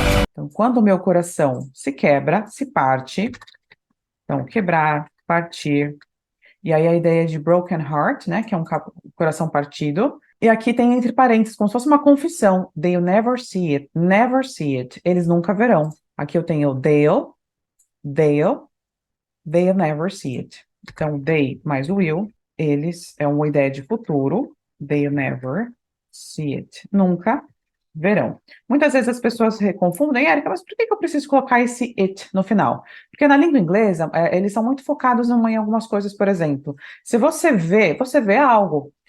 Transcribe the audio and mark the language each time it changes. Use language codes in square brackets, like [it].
[pt] Então, quando o meu coração se quebra, se parte. Então, quebrar, partir. E aí a ideia de broken heart, né? Que é um coração partido. E aqui tem entre parênteses, como se fosse uma confissão. [en] They'll never see it. Never see it. [pt] Eles nunca verão. Aqui eu tenho [en] they'll never see it. [pt] Então, they mais o will, eles é uma ideia de futuro. [en] They'll never see it. [pt] Nunca verão. Muitas vezes as pessoas se confundem, Érica, mas por que que eu preciso colocar esse it no final? Porque na língua inglesa, eles são muito focados em algumas coisas, por exemplo, se você vê algo.